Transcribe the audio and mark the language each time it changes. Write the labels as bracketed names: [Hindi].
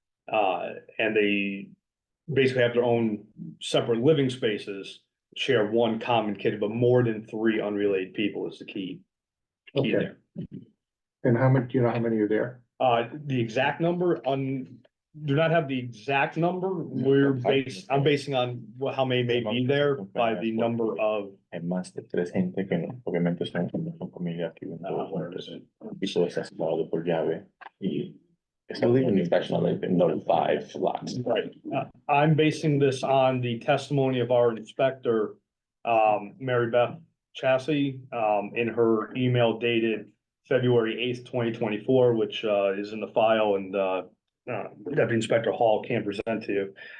[English] And they basically have their own separate living spaces, share one common kitchen, but more than three unrelated people is the key. Key Okay. there. And how many, do you know how many are there? The exact number do not have the exact number. I'm basing on how many may be there by the number of. [Spanish] Hay más de 3 gente que obviamente son familias que viven todos juntos. Y todo está cerrado por llave. Y [English] I believe in the inspection, only been noted 5 lots. Right, I'm basing this on the testimony of our inspector, Mary Beth Chassie, in her email dated February 8th, 2024, which, is in the file and, Deputy Inspector Hall can present to you.